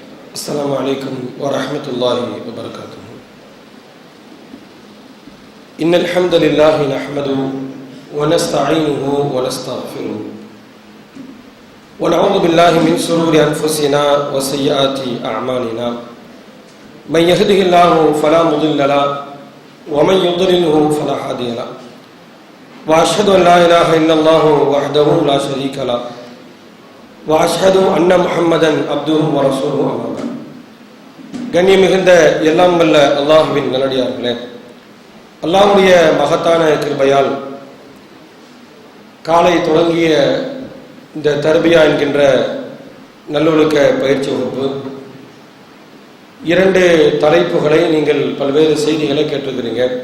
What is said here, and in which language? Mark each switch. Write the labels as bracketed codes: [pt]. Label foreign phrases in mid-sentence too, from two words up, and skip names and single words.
[ar] السلام عليكم ورحمة الله وبركاته. إن الحمد لله نحمده ونستعينه ونستغفره ونعوذ بالله من شرور أنفسنا وسيئات أعمالنا. من يهده الله فلا مضل له ومن يضلله فلا هادي له. وأشهد أن لا إله إلا الله وحده لا شريك له وأشهد أن محمدا عبده ورسوله. أما بعد. [ta] கண்ணியம் மிகுந்த எல்லாம் வல்ல அல்லாஹுவின் நல்லடியார்களே, அல்லாஹ்வுடைய மகத்தான கிருபையால் காலை தொடங்கிய இந்த தர்பியா என்கின்ற நல்லொழுக்க பயிற்சி வகுப்பு 2 தலைப்புகளை நீங்கள் பல்வேறு செய்திகளை கேட்டிருக்கிறீங்க.